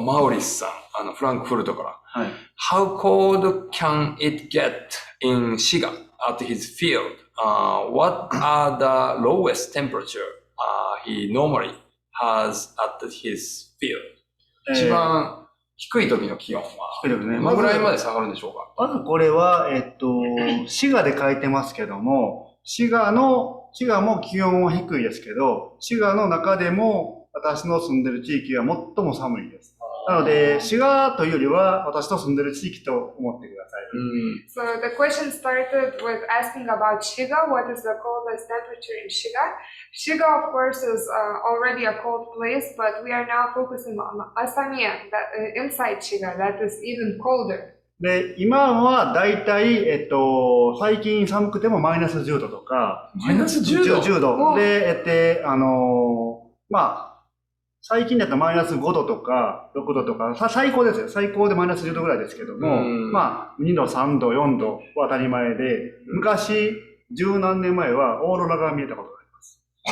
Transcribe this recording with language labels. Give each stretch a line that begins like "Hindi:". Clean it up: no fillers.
Japanese: マウリスさん、フランクフルトから。はい。
English: How cold can it get in Shiga at his field? What are the lowest temperature he normally has at his field?
Japanese: 一番低い時の気温は、どのぐらいまで下がるんでしょうか？まずこれは、滋賀で書いてますけども、滋賀も気温は低いですけど、滋賀の中でも私の住んでる地域は最も寒いです。なので、滋賀というよりは私の住んでる地域と思ってください。
English: So the question started with asking about Shiga. What is the coldest temperature in Shiga? Shiga, of course, is already a cold place, but we are now focusing on Asamiya, inside Shiga, that is even colder.
Japanese: で、今はだいたい、最近寒くてもマイナス10度とか、マイナス10度 ?10 度。で、まあ、最近だとマイナス5度とか6度とか、最高ですよ。最高でマイナス10度ぐらいですけども、まあ、2度、3度、4度は当たり前で、昔、十何年前はオーロラが見えたことがあります。